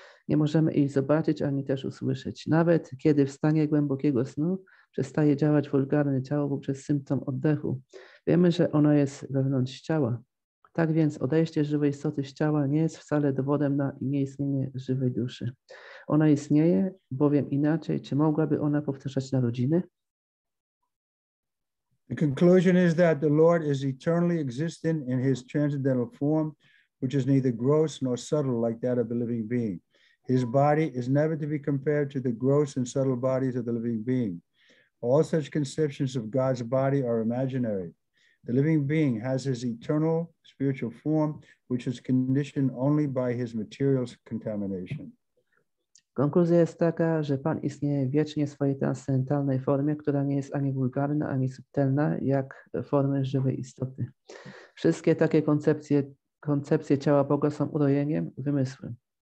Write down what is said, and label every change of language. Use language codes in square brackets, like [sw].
[pl] Nie możemy ich zobaczyć ani też usłyszeć. Nawet kiedy w stanie głębokiego snu przestaje działać wulgarne ciało poprzez symptom oddechu, wiemy, że ono jest wewnątrz ciała. Tak więc odejście żywej istoty z ciała nie jest wcale dowodem na nieistnienie żywej duszy. Ona istnieje, bowiem inaczej, czy mogłaby ona powtarzać narodziny? [en] The conclusion is that the Lord is eternally existent in his transcendental form, which is neither gross nor subtle like that of the living being. His body is never to be compared to the gross and subtle bodies of the living being. All such conceptions of God's body are imaginary. The living being has his eternal spiritual form, which is conditioned only by his material contamination. [pl] Konkluzja jest taka, że Pan istnieje wiecznie w swojej transcendentalnej formie, która nie jest ani wulgarna, ani subtelna, jak formy żywej istoty. Wszystkie takie koncepcje ciała Boga są urojeniem, wymysłem.